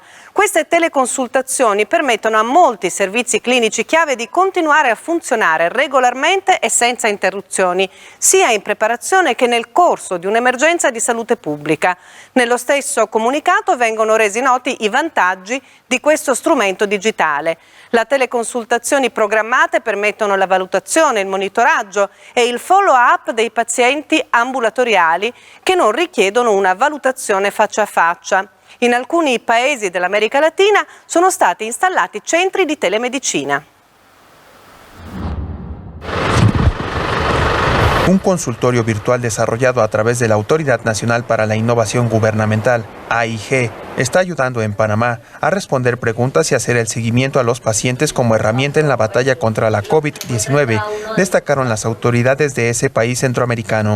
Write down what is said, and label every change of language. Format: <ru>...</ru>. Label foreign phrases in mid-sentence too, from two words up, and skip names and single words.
<it>Queste teleconsultazioni permettono a molti servizi clinici chiave di continuare a funzionare regolarmente e senza interruzioni, sia in preparazione che nel corso di un'emergenza di salute pubblica. Nello stesso comunicato vengono resi noti i vantaggi di questo strumento digitale. Le teleconsultazioni programmate permettono la valutazione, il monitoraggio e il follow-up dei pazienti ambulatoriali che non richiedono una valutazione faccia a faccia. In alcuni paesi dell'America Latina sono stati installati centri di telemedicina.</it> <es>Un consultorio virtual desarrollado a través de la Autoridad Nacional para la Innovación Gubernamental, AIG, está ayudando en Panamá a responder preguntas y hacer el seguimiento a los pacientes como herramienta en la batalla contra la COVID-19, destacaron las autoridades de ese país centroamericano.</es>